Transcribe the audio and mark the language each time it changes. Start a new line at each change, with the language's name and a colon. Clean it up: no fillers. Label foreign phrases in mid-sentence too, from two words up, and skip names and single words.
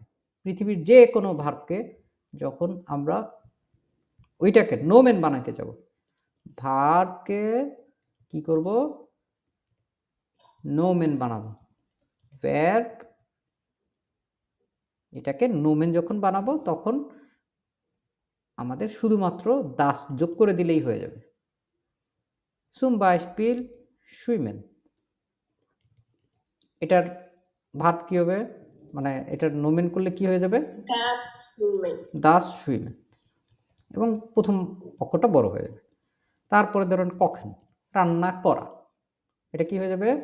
Bangla: পৃথিবীর যে কোনো ভার্বকে যখন আমরা ওইটাকে নোমেন বানাইতে যাব, ভার্বকে কি করব? নোমেন বানাবো। ভার্ব এটাকে নোমেন যখন বানাবো তখন আমাদের শুধুমাত্র দাস যোগ করে দিলেই হয়ে যাবে।
German: zum Beispiel schwimmen,
Bangla: এটার ভার্ব কি হবে, মানে এটার নোমেন করলে কি হয়ে যাবে?
German: das Schwimmen.
Bangla: এবং প্রথম অক্ষরটা বড় হয়ে যাবে। তারপরে ধরেন কখেন, রান্না করা, এটা কি হয়ে যাবে?